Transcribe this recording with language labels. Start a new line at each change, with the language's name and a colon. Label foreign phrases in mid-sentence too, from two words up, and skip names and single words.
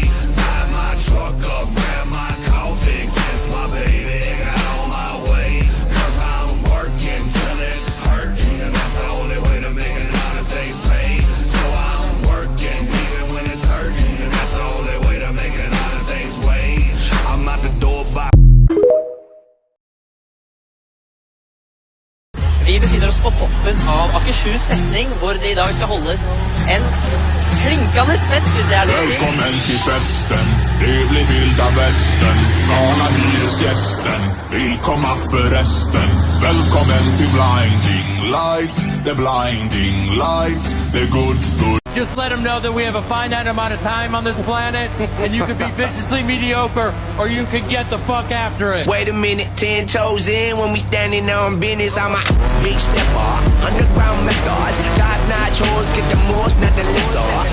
English: Tie my truck up, grab my coffee, kiss my baby, got on my way. Cause I'm working till it's hurting, and that's the only way to make an honest day's pay. So I'm working even when it's hurting, and that's the only way to make an honest day's wage. I'm out the door by
Norwegian: Vi befinner oss på toppen av Akershus festning, hvor det I dag skal holdes en klinkende fest, hvis det lov å si.
Swedish: Välkommen till festen, det blir vilda västern. Galna hyresgästen, vill komma förresten. Välkommen till
English: Blinding Lights, the Blinding Lights, the good. Just let them know that we have a finite amount of time on this planet, and you can be viciously mediocre, or you can get the fuck after it. Wait a minute, 10 toes in when we standing on business. I'm a big stepper, underground methods. Top-notch hoes, get the most, not the lizard.